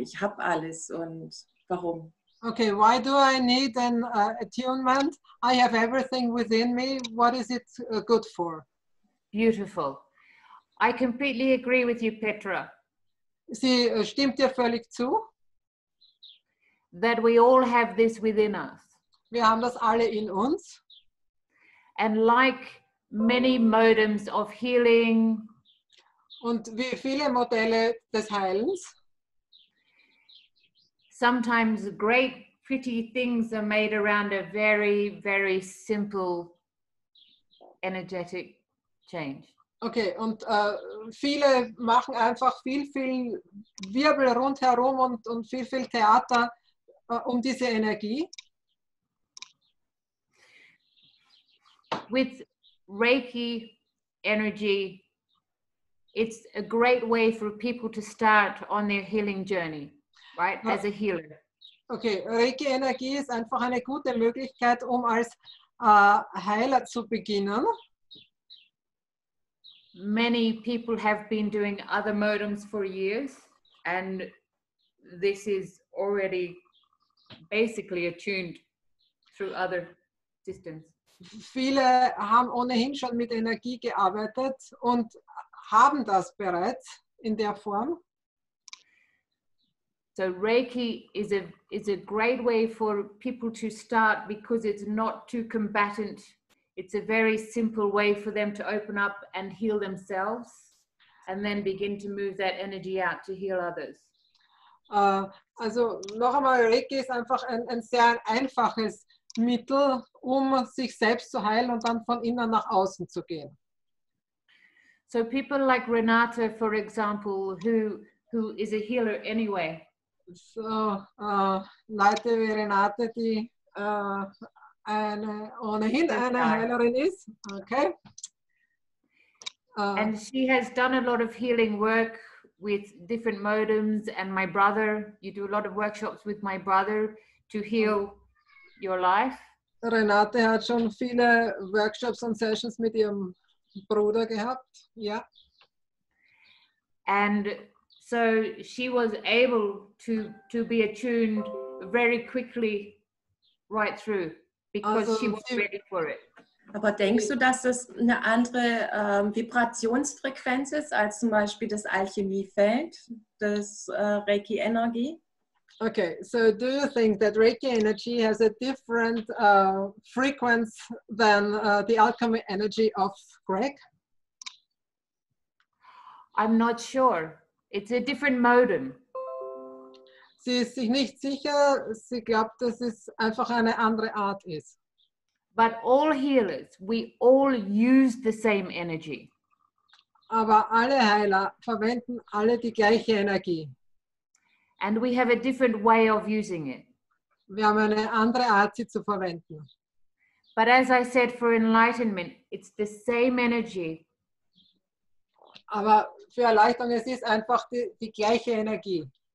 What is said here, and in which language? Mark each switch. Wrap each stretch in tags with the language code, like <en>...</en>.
<de>Ich habe alles und warum?</de> <en>Okay, why do I need an attunement? I have everything within me. What is it good for? Beautiful. I completely agree with you, Petra.</en> <de>Sie stimmt dir völlig zu.</de> <en>That we all have this within us.</en> <de>Wir haben das alle in uns.</de> <en>And like many modems of healing,</en> <de>und wie viele Modelle des Heilens,</de> <en>sometimes great pretty things are made around a very, very simple energetic change.</en> <de>Okay, und viele machen einfach viel Wirbel rundherum und viel Theater um diese Energie.</de> <en>With Reiki Energie, it's a great way for people to start on their healing journey, right? As a healer.</en> <de>Okay, Reiki Energie ist einfach eine gute Möglichkeit, um als Heiler zu beginnen.</de> <en>Many people have been doing other modems for years, and this is already basically attuned through other systems.</en> <de>Viele haben ohnehin schon mit Energie gearbeitet und haben das bereits in der Form.</de> <en>So Reiki is a great way for people to start because it's not too combatant. It's a very simple way for them to open up and heal themselves and then begin to move that energy out to heal others.</en> <de>Also noch einmal, Reiki ist einfach ein sehr einfaches Mittel, um sich selbst zu heilen und dann von innen nach außen zu gehen.</de> <en>So people like Renate, for example, who is a healer anyway.</en> <de>So Leute wie Renate, die ohnehin eine Heilerin ist. Okay.</de> <en>And she has done a lot of healing work with different modems, and my brother, you do a lot of workshops with my brother to heal your life.</en> <de>Renate hat schon viele Workshops und Sessions mit ihrem Bruder gehabt. Ja.</de> <en>And so she was able to be attuned very quickly right through because</en> <de>Also</de> <en>she was ready for it.</en> <de>Aber denkst du, dass das eine andere Vibrationsfrequenz ist als zum Beispiel das Alchemiefeld, das Reiki Energie?</de> <en>Okay, so do you think that Reiki energy has a different frequency than the alchemy energy of Greg? I'm not sure. It's a different modem.</en> <de>Sie ist sich nicht sicher, sie glaubt, dass es einfach eine andere Art ist.</de> <en>But all healers, we all use the same energy.</en> <de>Aber alle Heiler verwenden alle die gleiche Energie.</de> <en>And we have a different way of using it.</en> <de>Wir haben eine andere Art, sie zu verwenden.</de> <en>But as I said, for enlightenment, it's the same energy.</en> <de>Aber für Erleichterung, es ist einfach die gleiche Energie.</de>